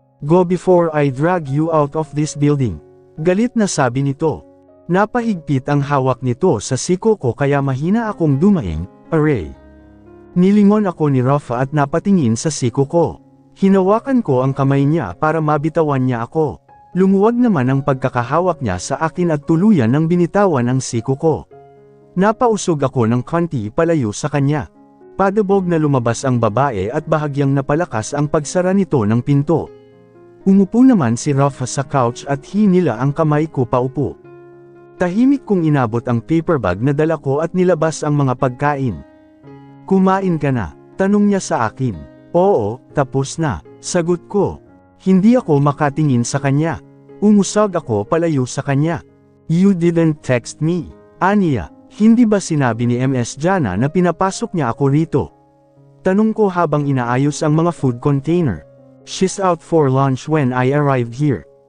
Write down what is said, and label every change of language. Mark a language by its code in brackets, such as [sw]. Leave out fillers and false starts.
[en] Go before I drag you out of this building. [tl] Galit na sabi nito. Napahigpit ang hawak nito sa siko ko kaya mahina akong dumaing, aray. Nilingon ako ni Rafa at napatingin sa siko ko. Hinawakan ko ang kamay niya para mabitawan niya ako. Lumuwag naman ang pagkakahawak niya sa akin at tuluyan ng binitawan ang siko ko. Napausog ako ng konti palayo sa kanya. Padabog na lumabas ang babae at bahagyang napalakas ang pagsara nito ng pinto. Umupo naman si Rafa sa couch at hinila ang kamay ko paupo. Tahimik kong inabot ang paper bag na dala ko at nilabas ang mga pagkain. Kumain ka na? Tanong niya sa akin. Oo, tapos na. Sagot ko. Hindi ako makatingin sa kanya. Umusog ako palayo sa kanya. [en] You didn't text me. [tl] Aniya, hindi ba sinabi ni Ms. Jana na pinapasok niya ako rito? Tanong ko habang inaayos ang mga food container. [en] She's out for lunch when I arrived here.